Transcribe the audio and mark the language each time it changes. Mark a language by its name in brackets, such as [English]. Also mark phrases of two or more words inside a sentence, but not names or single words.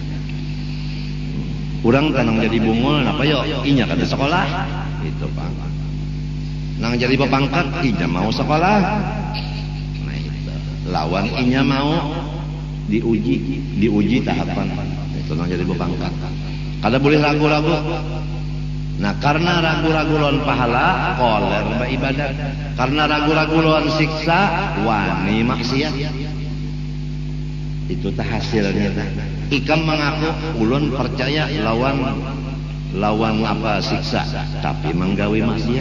[Banjar] Orang tanang jadi bungul, apa yo? Inya kada sekolah, itu Pak. Nang jadi pepangkat, inya mau sekolah. Nah itu. Lawan inya mau diuji tahapan. Itu nang jadi pepangkat. Kada boleh ragu-ragu. Nah karena ragu-ragu lawan pahala, koler beribadat. Karena ragu-ragu lawan siksa, wani maksiat. Itu tah hasilnya. Ikam mengaku ulun percaya lawan apa siksa, tapi menggawe maksiat.